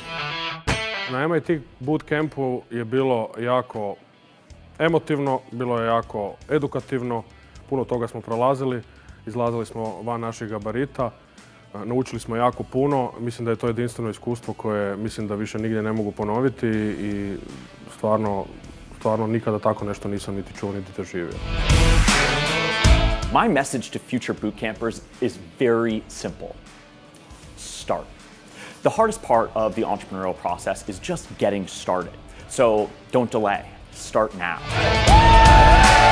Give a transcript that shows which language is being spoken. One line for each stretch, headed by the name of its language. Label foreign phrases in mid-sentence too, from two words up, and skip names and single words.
Croatian: Na MIT Bootcampu je bilo jako emotivno, bilo je jako edukativno, puno toga smo prolazili, izlazili smo van naših gabarita, naučili smo jako puno, mislim da je to jedinstveno iskustvo koje mislim da više nigdje ne mogu ponoviti i stvarno nikada tako nešto nisam niti čuo niti doživio.
English: My message to future bootcampers is very simple. Start. The hardest part of the entrepreneurial process is just getting started. So don't delay. Start now.